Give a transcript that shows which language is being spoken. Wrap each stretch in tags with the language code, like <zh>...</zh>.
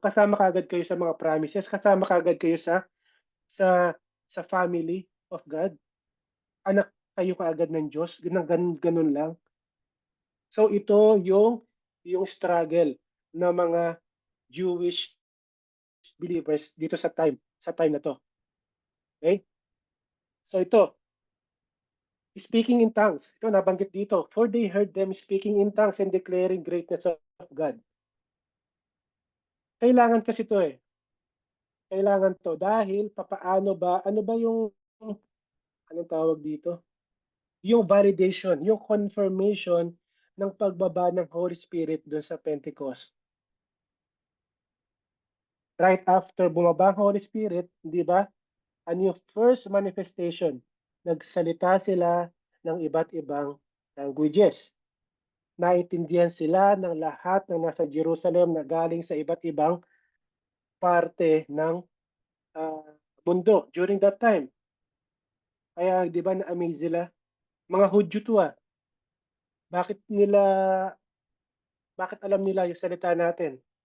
<tl>Kasama ka agad kayo sa mga promises. Kasama ka agad kayo sa sa family of God. Anak kayo kaagad ng Diyos. Ganun lang. So ito yung struggle ng mga Jewish believers dito sa time na to. Okay? So ito, speaking in tongues. Ito nabanggit dito.</tl> <en>For they heard them speaking in tongues and declaring greatness of God.</en> <tl>Kailangan kasi to eh. Kailangan to dahil papaano ba, ano ba yung, anong tawag dito? Yung validation, yung confirmation ng pagbaba ng Holy Spirit doon sa Pentecost. Right after bumaba ang Holy Spirit, di ba? Ano yung first manifestation? Nagsalita sila ng iba't ibang languages. Naintindihan sila ng lahat ng nasa Jerusalem na galing sa iba't ibang parte ng uh, mundo</tl> <en>during that time.</en> <tl>Kaya di ba na-amaze sila? Mga Hudyo to ah. Bakit nila, bakit alam nila yung salita natin?</tl>